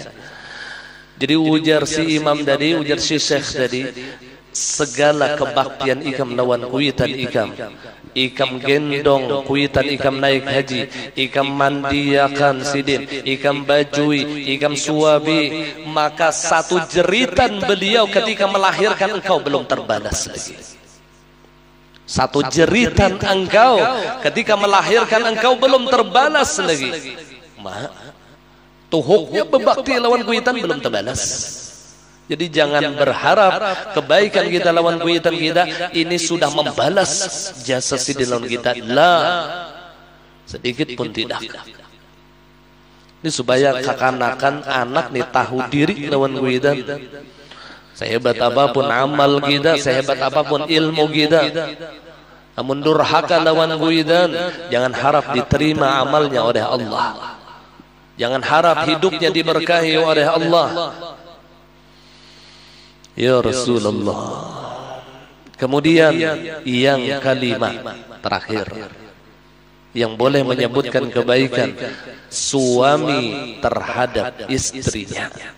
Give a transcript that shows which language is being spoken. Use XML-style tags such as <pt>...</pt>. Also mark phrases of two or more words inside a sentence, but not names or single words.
<bjn>Jadi ujar si imam tadi, ujar si syekh tadi, segala kebaktian ikam lawan kuitan ikam, ikam gendong kuitan ikam naik haji, ikam mandiakan sidin, ikam bajui, ikam suabi,</bjn> <id>maka satu jeritan beliau ketika melahirkan engkau belum terbalas lagi. Satu jeritan engkau ketika melahirkan engkau belum terbalas lagi.</id> <bjn>Tuhuknya berbakti lawan kuitan belum terbalas. Jadi jangan berharap kebaikan kita lawan kuitan kita ini sudah membalas jasa sidin lawan kita.</bjn> <id>Lah, sedikit pun tidak.</id> <bjn>Ini supaya kakanakan anak nih tahu diri lawan kuitan.</bjn> <id>Sehebat apapun amal kita, sehebat apapun ilmu kita, namun durhaka</id> <bjn>lawan kuitan,</bjn> <id>jangan harap diterima amalnya oleh Allah. Jangan harap hidupnya diberkahi oleh Allah.</id> <ar>يا رسول الله.</ar> <id>Kemudian yang kalimat terakhir yang boleh menyebutkan kebaikan suami terhadap istrinya.</id>